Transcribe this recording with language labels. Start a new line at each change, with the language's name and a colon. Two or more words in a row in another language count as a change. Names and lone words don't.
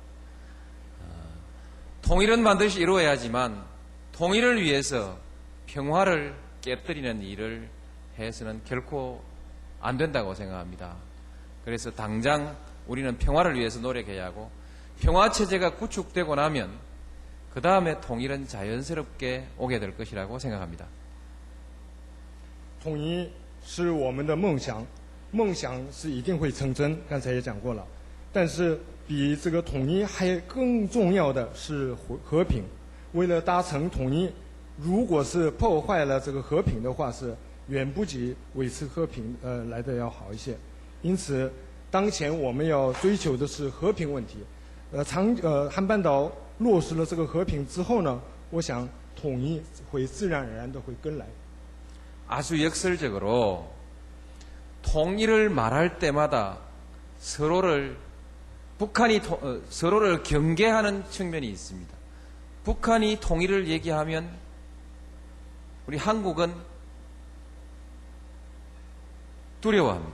Korean: 통일은 반드시 이루어야지만 통일을 위해서 평화를 깨뜨리는 일을 해서는 결코 안 된다고 생각합니다. 그래서 당장 우리는 평화를 위해서 노력해야 하고 평화체제가 구축되고 나면 그 다음에 통일은 자연스럽게 오게 될 것이라고 생각합니다.
Chinese: 统一是我们的梦想，梦想是一定会成真，刚才也讲过了。但是比这个统一还更重要的是和平。为了达成统一，如果是破坏了这个和平的话，是远不及维持和平来的要好一些。因此，当前我们要追求的是和平问题。汉半岛落实了这个和平之后呢，我想统一会自然而然的会跟来。
Korean: 아주 역설적으로 통일을 말할 때마다 북한이 서로를 경계하는 측면이 있습니다. 북한이 통일을 얘기하면 우리 한국은 두려워합니다.